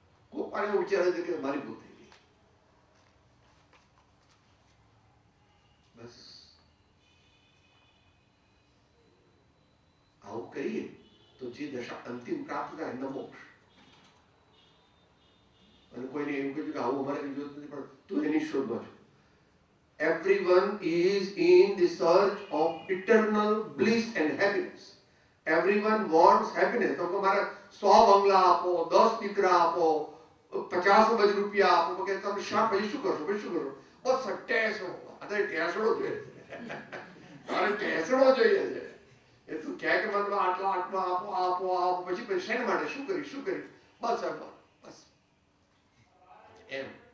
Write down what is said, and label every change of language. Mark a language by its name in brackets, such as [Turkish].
[Gujarati] કોઈ પણ એવું વિચારે છે કે મારી ભૂલ થઈ ગઈ, બસ આવું કરીએ તો જે દશા અંતિમ પ્રાપ્ત થાય ન મોક્ષ. અને કોઈને એવું કહ્યું કે આવું અમારે જરૂરત નથી, પણ તું એની શોધમાં છો. [English] Everyone is in the search of eternal bliss and happiness. Everyone wants happiness. [Gujarati] તો મારે 100 બંગલા આપો, 10 દીકરા આપો, 50 અબજ રૂપિયા આપો, કે તમે પછી શું કરશો? પછી શું કરો? બસ ટેસડો, અત્યારે ટેસડો જોઈએ, તારે ટેસડો જોઈએ છે. એ તું ક્યાં કે મને આટલા આટલા આપો આપો આપો, પછી શેના માટે શું કરી બસ બસ એમ.